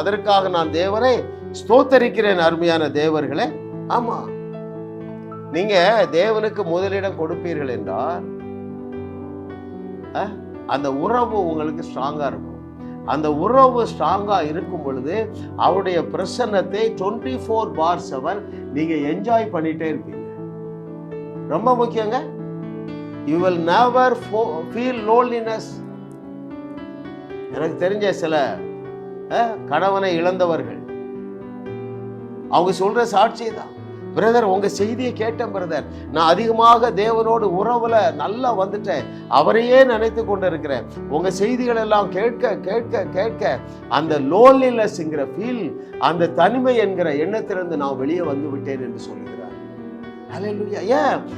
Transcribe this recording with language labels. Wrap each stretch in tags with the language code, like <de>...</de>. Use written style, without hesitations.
<ta>அதற்காக நான் தேவனை ஸ்தோத்தரிக்கிறேன். அருமையான தேவர்களே, ஆமா, நீங்க தேவனுக்கு முதலிடம் கொடுப்பீர்கள் என்றால் அந்த உறவு உங்களுக்கு ஸ்ட்ராங்கா இருக்கும். அந்த உறவு ஸ்ட்ராங்கா இருக்கும் பொழுது அவருடைய பிரசன்னத்தை 24/7 நீங்க என்ஜாய் பண்ணிட்டே இருப்பீங்க. ரொம்ப முக்கியங்க.</ta> <en>You will never feel loneliness.</en> <ta>எனக்கு தெரிஞ்ச சில கணவனை இழந்தவர்கள் அவங்க சொல்ற சாட்சி தான். பிரதர், உங்க செய்தியை கேட்டேன் பிரதர், நான் அதிகமாக தேவனோடு உறவுல நல்லா வந்துட்டேன், அவரையே நினைத்து கொண்டு இருக்கிறேன். உங்க செய்திகள் எல்லாம் கேட்க கேட்க கேட்க அந்த லோன்லினஸ்ங்கிற ஃபீல், அந்த தனிமை என்கிற எண்ணத்திலிருந்து நான் வெளியே வந்து விட்டேன் என்று சொல்லுகிறார். ஹல்லேலூயா. ஏன்?</ta>